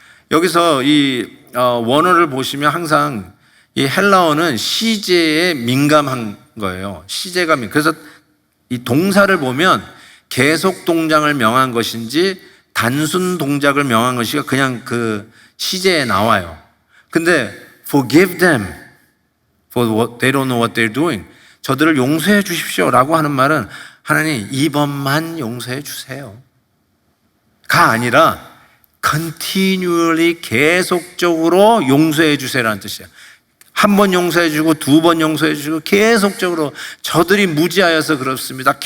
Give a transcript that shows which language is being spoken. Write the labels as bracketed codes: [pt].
[ko] 여기서 이 원어를 보시면 항상 이 헬라어는 시제에 민감한 거예요. 시제가 그래서 이 동사를 보면 계속 동작을 명한 것인지 단순 동작을 명한 것이 그냥 그 시제에 나와요. 근데 [en] forgive them for what they don't know what they're doing. [ko] 저들을 용서해 주십시오라고 하는 말은 하나님 이번만 용서해 주세요. 가 아니라 continually 계속적으로 용서해 주세요라는 뜻이에요. 한 번 용서해 주고 두 번 용서해 주고 계속적으로 저들이 무지하여서 그렇습니다.